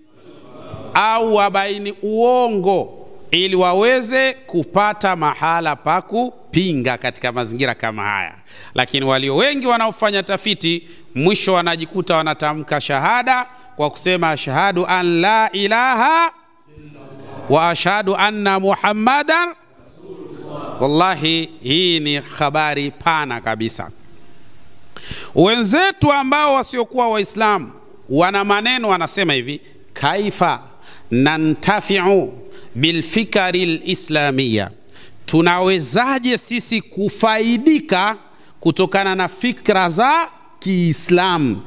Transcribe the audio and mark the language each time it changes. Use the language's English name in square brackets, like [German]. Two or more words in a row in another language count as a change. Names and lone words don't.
[Swahili] au wabaini uongo, ili waweze kupata mahala pa kupinga katika mazingira kama haya. Lakini walio wengi wanaofanya tafiti, mwisho wanajikuta wanatamka shahada kwa kusema [Arabic] أشهد أن لا إله وأشهد أن محمدا رسول الله. [Swahili] Wallahi, hii ni habari pana kabisa. Wenzetu ambao wasiokuwa Waislamu wana maneno, wanasema hivi: [Arabic] كيف ننتفع بالفكر الإسلامية, [Swahili] tunawezaje sisi kufaidika kutokana na fikra za Kiislamu?